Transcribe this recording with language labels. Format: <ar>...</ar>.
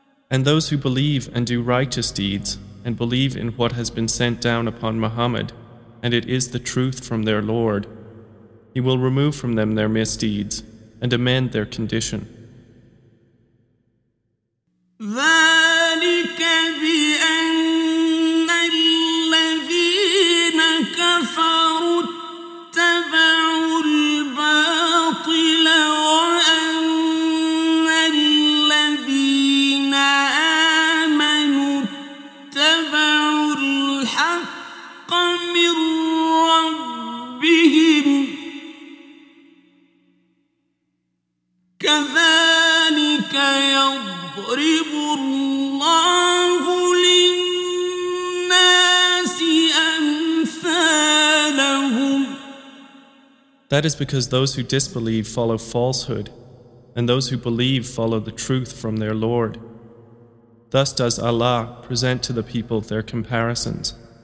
<en>And those who believe and do righteous deeds and believe in what has been sent down upon Muhammad, and it is the truth from their Lord, He will remove from them their misdeeds and amend their condition.</en> <ar>ذلك بأن الذين كفروا اتبعوا الباطل وأن الذين آمنوا اتبعوا الحق من ربهم كذلك يضرب الله للناس أمثالهم.</ar> <en>That is because those who disbelieve follow falsehood, and those who believe follow the truth from their Lord. Thus does Allah present to the people their comparisons.</en>